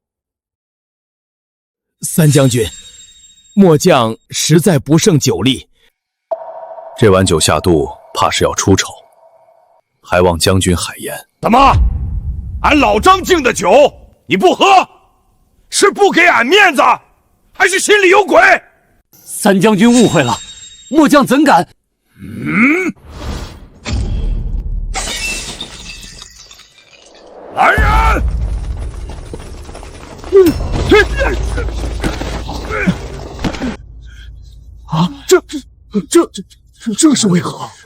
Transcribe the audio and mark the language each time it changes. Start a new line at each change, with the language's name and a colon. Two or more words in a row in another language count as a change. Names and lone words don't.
Chinese: 三將軍，末將實在不勝酒力，這碗酒下肚，怕是要出醜，還望將軍海鹽。怎麼？俺老張敬的酒你不喝，是不給俺面子，還是心裡有鬼？三將軍誤會了。末將怎敢？來人！啊，這是為何？